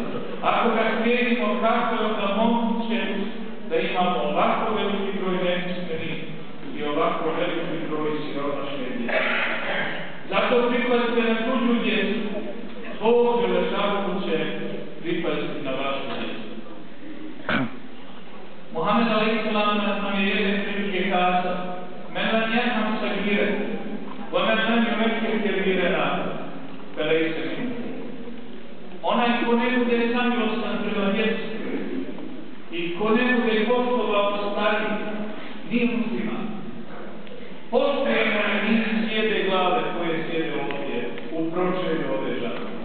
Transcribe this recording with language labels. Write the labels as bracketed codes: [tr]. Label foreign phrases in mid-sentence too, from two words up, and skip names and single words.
[bs] Ako ga slijedimo, kako je onda moguće da imamo ovako veliki broj nepismenih i ovako veliki broj siromašne djece? Zato pripazite na tuđu djecu. Bog Đelešanu će pripaziti na vašu djecu. Muhammed [ar] عليه السلام [bs] nam je jedne prilike kazao: [ar] "من لم يرحم صغيرنا، ومن لم يوقر كبيرنا، فليس منا." [bs] Onaj ko ne bude samilostan prema djeci i ko ne bude poštovao stariji, nije musliman. Poštujemo li mi sjede glave koje sjede ovdje u pročelju ove žene?